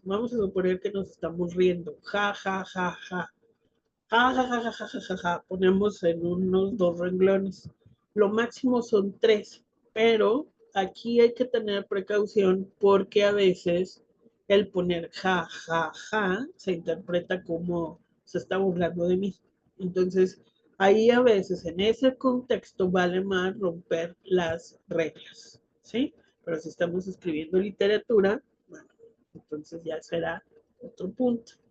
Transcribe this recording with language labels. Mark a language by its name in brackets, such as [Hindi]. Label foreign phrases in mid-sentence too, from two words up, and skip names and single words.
[Spanish] Vamos a suponer que nos estamos riendo. Ja, ja, ja, ja. Ja, ja, ja, ja, ja, ja, ja, ja. Ponemos en unos 2 renglones. Lo máximo son 3, pero aquí hay que tener precaución porque a veces el poner ja, ja, ja se interpreta como se está burlando de mí. Entonces, ahí a veces en ese contexto vale más romper las reglas, ¿sí? Pero si estamos escribiendo literatura, bueno, entonces ya será otro punto.